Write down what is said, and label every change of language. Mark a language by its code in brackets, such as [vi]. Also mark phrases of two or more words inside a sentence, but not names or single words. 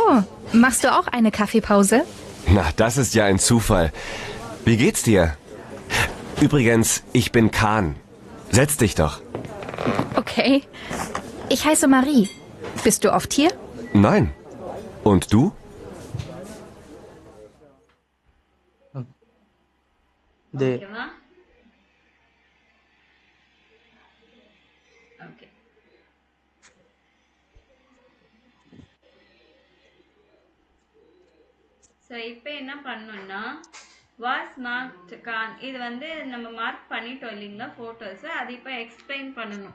[de] Machst du auch eine Kaffeepause? Na, das ist ja ein Zufall. Wie geht's dir? Übrigens, ich bin Kahn. Setz dich doch. Okay. Ich heiße Marie. Bist du oft hier? Nein. Und du? டே. [ta] ஓகேவா? ஓகே. ஸோ இப்போ என்ன பண்ணோம்னா [de] was macht Kahn, [ta] இது வந்து நம்ம மார்க் பண்ணிட்டோம் இல்லைங்களா ஃபோட்டோஸு, அது இப்போ எக்ஸ்பிளைன் பண்ணணும்.